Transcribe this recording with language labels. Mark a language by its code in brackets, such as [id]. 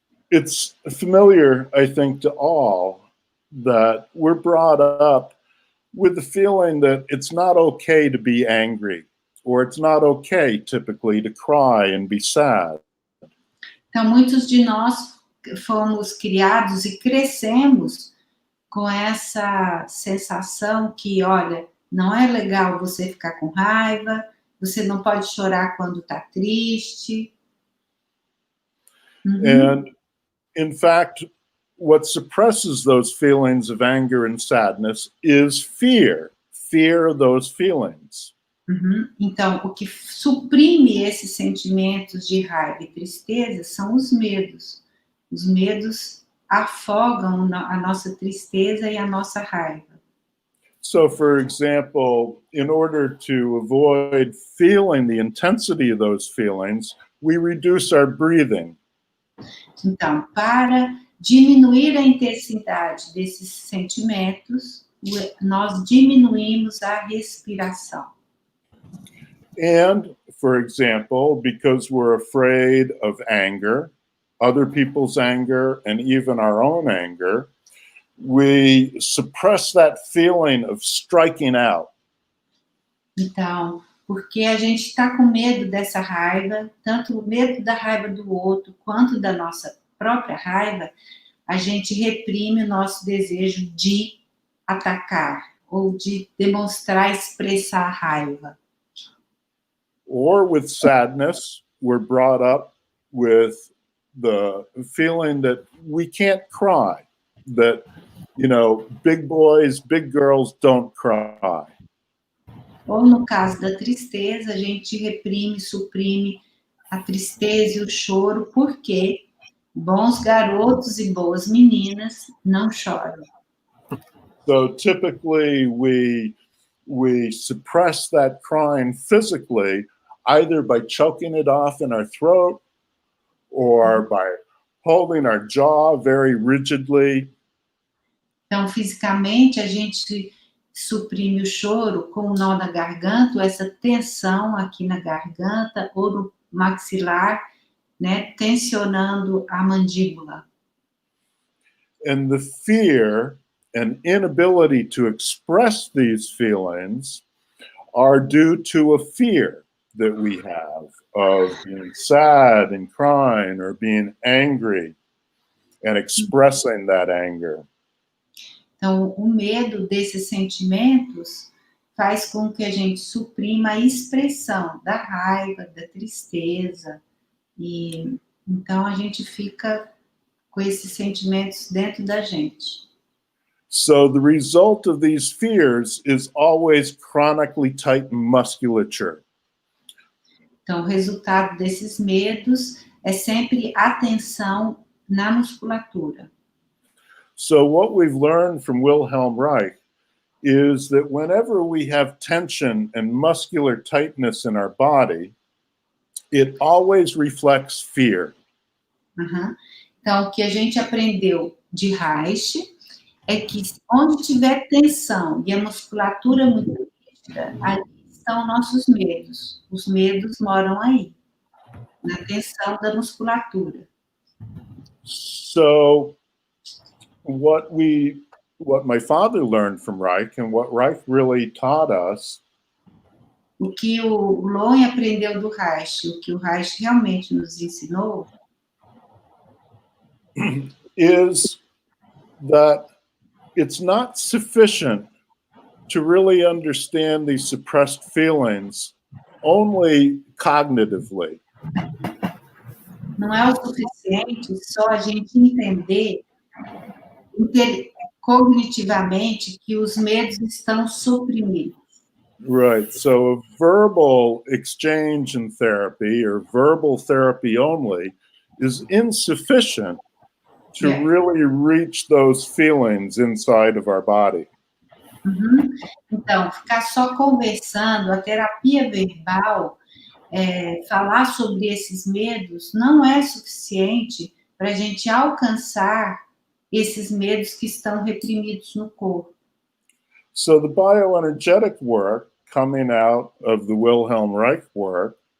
[en] It's familiar, I think, to all that we're brought up with the feeling that it's not okay to be angry, or it's not okay, typically, to cry and be sad. [pt] Então, muitos de nós fomos criados e crescemos com essa sensação que, olha, não é legal você ficar com raiva, você não pode chorar quando está triste. [en] And, in fact, what suppresses those feelings of anger and sadness is fear of those feelings. [pt] Então, o que suprime esses sentimentos de raiva e tristeza são os medos. Os medos afogam a nossa tristeza e a nossa raiva. [en] So, for example, in order to avoid feeling the intensity of those feelings, we reduce our breathing. [pt] Então, para diminuir a intensidade desses sentimentos, nós diminuímos a respiração. [en] And, for example, because we're afraid of anger, other people's anger, and even our own anger, we suppress that feeling of striking out. [pt] Então, porque a gente está com medo dessa raiva, tanto o medo da raiva do outro, quanto da nossa própria raiva, a gente reprime o nosso desejo de atacar, ou de demonstrar, expressar a raiva. [en] Or with sadness, we're brought up with the feeling that we can't cry, that, you know, big boys, big girls don't cry. [pt] Ou no caso da tristeza, a gente reprime, suprime a tristeza e o choro, porque bons garotos e boas meninas não choram. [en] So typically we suppress that crying physically, either by choking it off in our throat or by holding our jaw very rigidly. [pt] Então, fisicamente, a gente suprime o choro com o nó na garganta, ou essa tensão aqui na garganta, ou no maxilar, né, tensionando a mandíbula. [en] And the fear and inability to express these feelings are due to a fear that we have of being sad and crying or being angry and expressing that anger. [pt] Então, o medo desses sentimentos faz com que a gente suprima a expressão da raiva, da tristeza, e então a gente fica com esses sentimentos dentro da gente. [en] So the result of these fears is always chronically tight musculature. [pt] Então, o resultado desses medos é sempre a tensão na musculatura. [en] So what we've learned from Wilhelm Reich is that whenever we have tension and muscular tightness in our body, it always reflects fear. [pt] Então, o que a gente aprendeu de Reich é que onde tiver tensão e a musculatura muito rígida, ali estão nossos medos. Os medos moram aí, na tensão da musculatura. [en] So what my father learned from Reich and what Reich really taught us [pt] O que o Lowen aprendeu do Reich, o que o Reich realmente nos ensinou, [en] is that it's not sufficient to really understand these suppressed feelings only cognitively. [pt] não é o suficiente só a gente entender cognitivamente que os medos estão suprimidos. [en] Right. So a verbal exchange in therapy or verbal therapy only is insufficient to really reach those feelings inside of our body. Uhum. [pt] Então, ficar só conversando, a terapia verbal, falar sobre esses medos, não é suficiente para a gente alcançar esses medos que estão reprimidos no corpo. [en] So the bioenergetic work coming out of the Wilhelm Reich work